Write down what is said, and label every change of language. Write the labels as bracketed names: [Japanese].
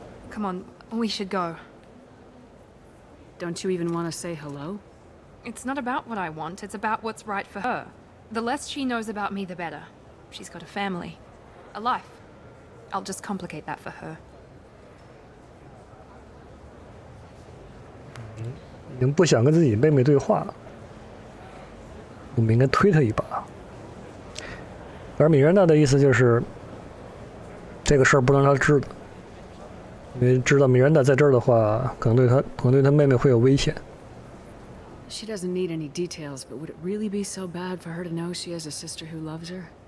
[English] Come on, we should go. Don't you even want to say hello? It's not about what I want, it's about what's right for her. The less she knows about me, the better. She's got a family. A life. I'll just complicate that for her. [Chinese] 已经不想跟自己妹妹对话了，我们应该推她一把。而米兰达的意思就是，这个事儿不能让她知道，因为知道米兰达在这儿的话，可能对她妹妹会有危险。 [English] She doesn't need any details, but would it really be so bad for her to know she has a sister who loves her?